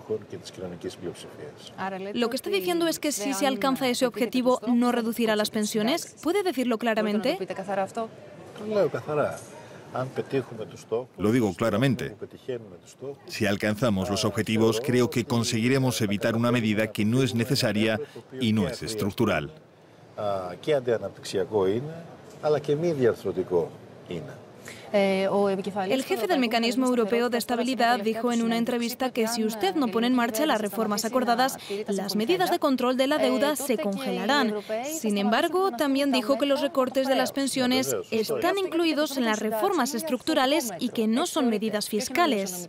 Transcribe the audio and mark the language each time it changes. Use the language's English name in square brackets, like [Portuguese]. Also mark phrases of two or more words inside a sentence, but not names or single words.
[Spanish] Lo que está diciendo es que si se alcanza ese objetivo no reducirá las pensiones. ¿Puede decirlo claramente? Lo digo claramente. Si alcanzamos los objetivos, creo que conseguiremos evitar una medida que no es necesaria y no es estructural. [Greek] Και αντιαναπτυξιακό είναι, αλλά και μη διαρθρωτικό είναι. [Spanish] El jefe del Mecanismo Europeo de Estabilidad dijo en una entrevista que si usted no pone en marcha las reformas acordadas, las medidas de control de la deuda se congelarán. Sin embargo, también dijo que los recortes de las pensiones están incluidos en las reformas estructurales y que no son medidas fiscales.